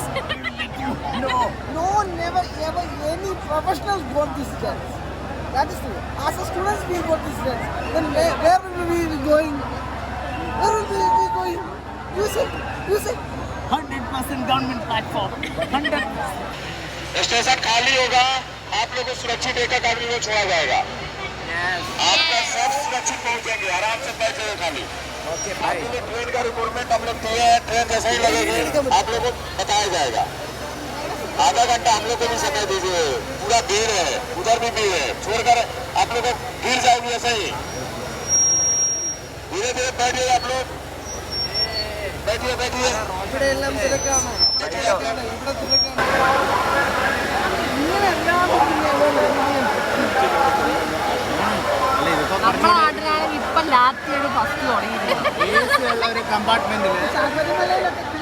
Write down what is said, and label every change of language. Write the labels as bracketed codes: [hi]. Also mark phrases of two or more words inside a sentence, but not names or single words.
[en] We will let you know. No one never ever any professionals got this chance. That is true. As a students we got this chance. Then where will we be going? Where will we be going? You say. 100% government platform. 100%. [hi] स्टेशन खाली होगा, आप लोगों को सुरक्षित एक आदमी को छोड़ा जाएगा। आपका सब सुरक्षित पहुंचेंगे, आराम से बैठे खाली। आप लोग ट्रेन का रिक्रूटमेंट हम लोग किए हैं, ट्रेन जैसे ही लगेगी आप लोगों को बताया जाएगा। आधा घंटा हम लोग को भी समय दीजिए, पूरा भीड़ है, उधर भी भीड़ है, छोड़कर आप लोग को गिर जाएगी ऐसे ही। धीरे धीरे बैठिए आप लोग, बैठिए। [ml] ഇവിടെ എല്ലാം തിരക്കാണ്. ഇവിടെ തിരക്കാണ്. ഇങ്ങനെ അല്ലാതെ പിന്നെ നമ്മുടെ നാട്ടിലാണെങ്കിൽ ഇപ്പം ലാത്തിയുടെ ഫസ്റ്റ് തുടങ്ങിയിട്ടുണ്ട്. AC ഉള്ള ഒരു കമ്പാർട്ട്മെന്റിൽ ശബരിമലയിലൊക്കെ